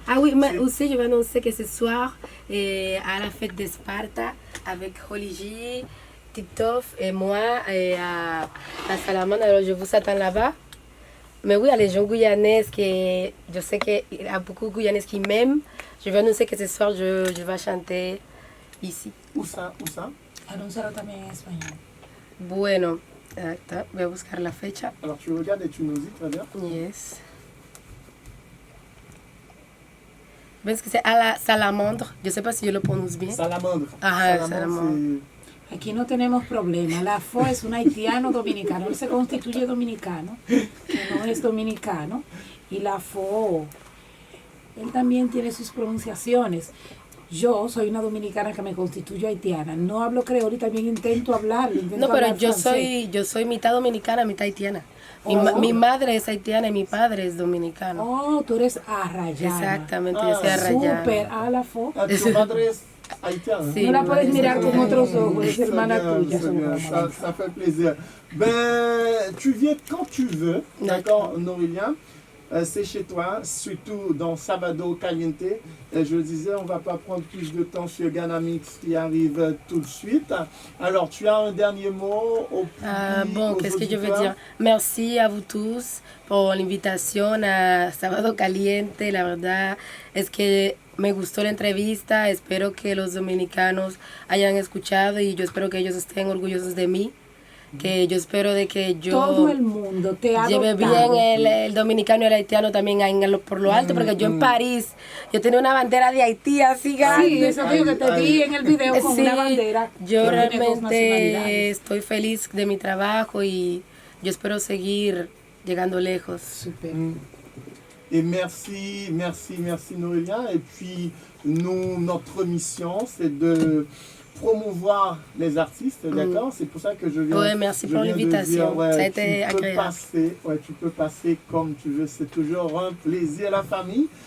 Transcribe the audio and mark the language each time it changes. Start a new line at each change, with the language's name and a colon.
French: Ah oui, mais aussi je vais annoncer que ce soir, à la fête de Sparta, avec Holy J, Titoff et moi, et à la Salamandre, alors je vous attends là-bas. Mais oui, il y a les gens guyanais, que je sais qu'il y a beaucoup de Guyanais qui m'aiment. Je vais annoncer que ce soir, je vais chanter ici. Où ça? Où ça?
Spanish: Anúncialo también en español. Bueno, voy a buscar la fecha.
French: Alors tu regardes et tu nous dis, très bien.
English: Yes.
Spanish: ¿Ves que
French: c'est à la Salamandre? Je ne sais pas si je le prononce bien. Salamandre.
Spanish: Ajá, Salamandre. Aquí no tenemos problema. La FO es un haitiano dominicano. Él se constituye dominicano, que no es dominicano. Y la FO, él también tiene sus pronunciaciones. Yo soy una dominicana que me constituyo haitiana. No hablo creol y también intento hablarlo. No, pero yo soy mitad dominicana, mitad haitiana. Mi madre es haitiana y mi padre es dominicano. Oh, tú eres arrayana. Exactamente, yo soy arrayana. Súper, a la FO.
French: Tu madre es haïtienne.
Spanish: Sí, no la puedes mirar con otros ojos, es hermana tuya.
French: Ça fait plaisir. Ben, tu viens quand tu veux, d'accord, Noélia. C'est chez toi, surtout dans Sabado Caliente. Et je le disais, on ne va pas prendre plus de temps sur Ghana Mix qui arrive tout de suite. Alors, tu as un dernier mot au public, bon, qu'est-ce que je veux dire? Merci à vous tous pour l'invitation a Sábado Caliente.
Spanish: La verdad es que me gustó la entrevista. Espero que los dominicanos hayan escuchado y yo espero que ellos estén orgullosos de mí. Que yo espero de que yo todo el mundo te ha lleve bien el dominicano y el haitiano también por lo alto, porque yo en París, yo tenía una bandera de Haití así grande. Sí, eso digo que te vi en el video con una bandera. Yo realmente estoy feliz de mi trabajo y yo espero seguir llegando lejos.
French: Super. Et merci Noélia. Et puis, nous, notre mission, c'est de promouvoir les artistes, d'accord? C'est pour ça que je viens. Ouais, merci pour l'invitation. Ouais, ça a été agréable. Tu peux passer comme tu veux. C'est toujours un plaisir, la famille.